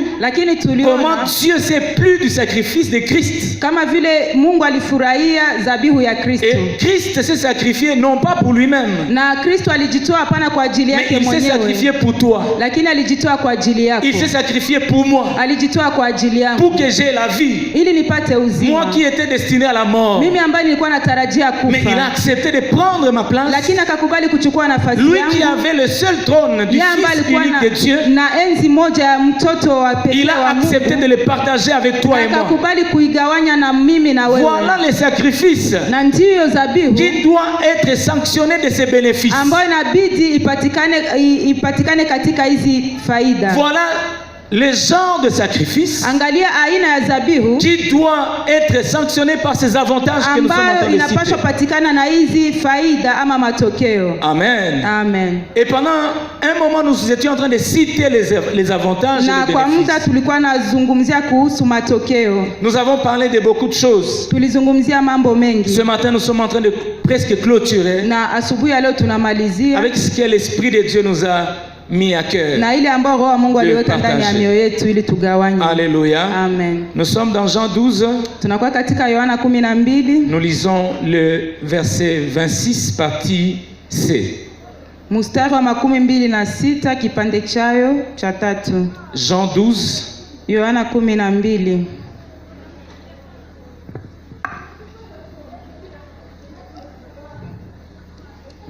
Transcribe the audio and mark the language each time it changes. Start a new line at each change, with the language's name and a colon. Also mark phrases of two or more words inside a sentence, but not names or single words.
Swahili: lakini tuliona
French: comment Dieu s'est plu du sacrifice de Christ.
Swahili: Kama vile Mungu alifurahia zabihu ya Kristo.
French: Et Christ s'est sacrifié non pas pour lui-même.
Swahili: Na Kristo alijitoa hapana kwa ajili yake mwenyewe.
French: Mais il s'est sacrifié pour toi.
Swahili: Lakini alijitoa kwa ajili yako.
French: Il s'est sacrifié pour moi.
Swahili: Alijitoa kwa ajili yangu.
French: Pour que j'ai la vie.
Swahili: Ili nipate uzima.
French: Moi qui étais destiné à la mort.
Swahili: Mimi ambaye nilikuwa natarajia kufa.
French: Mais il a accepté de prendre ma place.
Swahili: Lakini akakubali kuchukua nafasi yangu.
French: Lui qui avait le seul trône du Fils unique de Dieu.
Swahili: Na enzi moja ya mtoto wa pekee.
French: Il a accepté de le partager avec toi et moi.
Swahili: Akakubali kuigawanya na mimi na wewe.
French: Voilà les sacrifices.
Swahili: Na ndiyo zabihu.
French: Qui doit être sanctionné de ses bénéfices.
Swahili: Ambayo inabidi ipatikane katika hizi faida.
French: Voilà le genre de sacrifice
Swahili: angalia aina ya zabihu
French: qui doit être sanctionné par ces avantages que nous sommes en train de citer.
Swahili: Inapaswa patikana na hizi faida ama matokeo. Amen. Amen.
French: Et pendant un moment nous étions en train de citer les avantages
Swahili: na
French: et les
Swahili: kwa muda tulikuwa nazungumzia kuhusu matokeo.
French: Nous avons parlé de beaucoup de choses.
Swahili: Tulizungumzia mambo mengi.
French: Ce matin nous sommes en train de presque clôturer.
Swahili: Na asubuhi leo tunamalizia
French: avec ce que l'Esprit de Dieu nous a mis à cœur.
Swahili: Na ile ambayo Roho wa Mungu aliweka ndani ya mioyo yetu ili tugawanye. Alléluia. Amen.
French: Nous sommes dans Jean 12.
Swahili: Tunakuwa katika Yohana 12.
French: Nous lisons le verset 26 partie C.
Swahili: Mstari wa 26 kipande chayo cha 3.
French: Jean 12.
Swahili: Yohana 12. «